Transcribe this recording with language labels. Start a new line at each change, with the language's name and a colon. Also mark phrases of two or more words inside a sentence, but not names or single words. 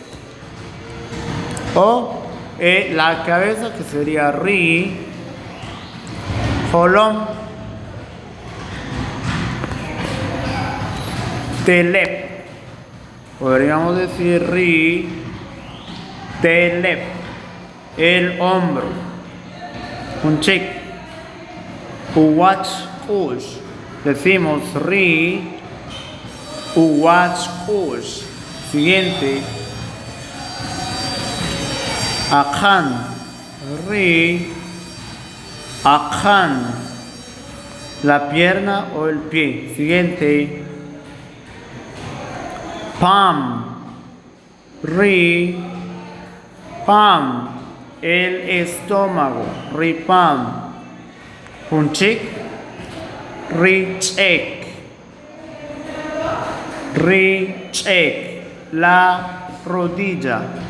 Spanish: O la cabeza, que sería
Kʼicheʼ: Ri Holom.
Spanish: Telep, podríamos decir
Kʼicheʼ: Ri Telep,
Spanish: el hombro. Un chic.
Kʼicheʼ: Uwach Ush,
Spanish: decimos
Kʼicheʼ: Ri Uwach Ush.
Spanish: Siguiente,
Kʼicheʼ: Akhan, Ri Akhan,
Spanish: la pierna o el pie. Siguiente,
Kʼicheʼ: Pam, Ri Pam,
Spanish: el estómago.
Kʼicheʼ: Ri Pam. Punchik, Ri Chek, Ri Chek,
Spanish: la rodilla.